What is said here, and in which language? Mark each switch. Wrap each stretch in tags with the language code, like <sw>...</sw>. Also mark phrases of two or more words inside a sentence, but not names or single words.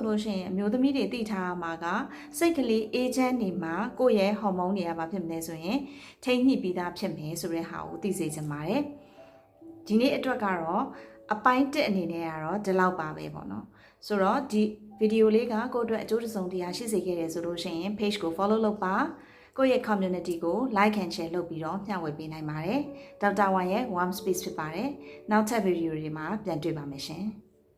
<my>လို့ရှိရင်အမျိုးသမီးတွေသိထားရမှာကစိတ်ကလေးအေးချမ်းနေမှာကိုယ့်ရဲ့ဟော်မုန်းတွေကဘာဖြစ်မလဲဆိုရင်ထိန်းညှိပြီးသားဖြစ်မယ်ဆိုတဲ့ဟာကိုသိစေချင်ပါတယ်ဒီနေ့အတွက်ကတော့အပိုင်း1အနေနဲ့ကတော့ဒီလောက်ပါပဲပေါ့နော်ဆိုတော့ဒီဗီဒီယိုလေးကကိုယ့်အတွက်အကျိုးတစုံတရာရှိစေခဲ့တယ်ဆိုလို့ရှိရင် page ကို follow လုပ်ပါကိုယ့်ရဲ့ community ကို</my> <en>like and share</en> <my>လုပ်ပြီးတော့မျှဝေပေးနိုင်ပါတယ်ဒေါက်တာဝမ်ရဲ့ warm space ဖြစ်ပါတယ်နောက်ထပ်ဗီဒီယိုတွေမှာပြန်တွေ့ပါမယ်ရှင်</my>